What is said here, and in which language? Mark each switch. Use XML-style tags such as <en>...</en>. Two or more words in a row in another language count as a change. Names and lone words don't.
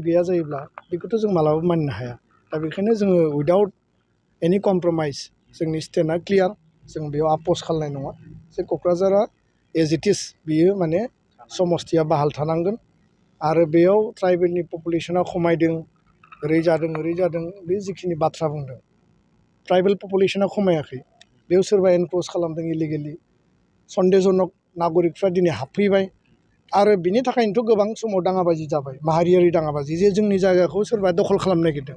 <brx>गैया जायोब्ला बेखौथ' जों मालाबाबो मानिनो हाया दा बेखायनो जोङो</brx> <en>without any compromise</en> <brx>जोंनि स्टेन्डआ क्लियार जों बेयाव आपस खालामनाय नङा जे क'क्राझारा</brx> <en>as it is</en> <brx>बियो माने समस्तिया बाहाल थानांगोन आरो बेयाव ट्राइबेलनि पपुलेसना खमायदों ओरै जादों बे जिखिनि बाथ्रा बुंदों ट्राइबेल पपुलेसना खमायाखै बेयाव सोरबा एनक्रस खालामदों इलिगेलि सन्देहजनक नागरिकफ्रा दिनै हाबफैबाय आरो बिनि थाखायनोथ' गोबां समाव दाङाबाजि जाबाय माहारियारि दाङाबाजि जे जोंनि जायगाखौ सोरबा दखल खालामनो नागिरदों</brx>